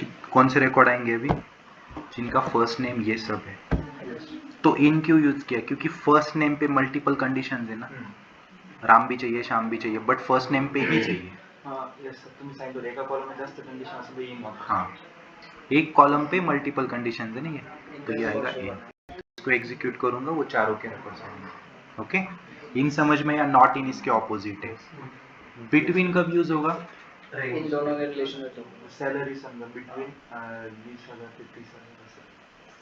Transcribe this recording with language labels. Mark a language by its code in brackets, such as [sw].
[hi] कौन से रिकॉर्ड आएंगे अभी? जिनका फर्स्ट नेम ये सब है। तो इन क्यों यूज किया? क्योंकि फर्स्ट नेम पे मल्टीपल कंडीशन है ना, राम भी चाहिए, श्याम भी चाहिए, बट फर्स्ट नेम पे ही चाहिए। [mr] तुम्ही सांगितलं एका कॉलम मध्ये जास्त कंडिशन असेल तर इन वापरा. [hi] हाँ, एक कॉलम पे मल्टीपल कंडीशन है ना ये, तो ये आएगा इन। इसको एग्जीक्यूट करूंगा, वो चारों के रिकॉर्ड्स आएंगे। ओके, इन समझ में या नॉट इन इसके ऑपोजिट है। बिटवीन कब यूज होगा? इन दोनों के रिलेशन में तो सैलरी [mr] समजा बिटवीन 20,000 ते 30,000 असं.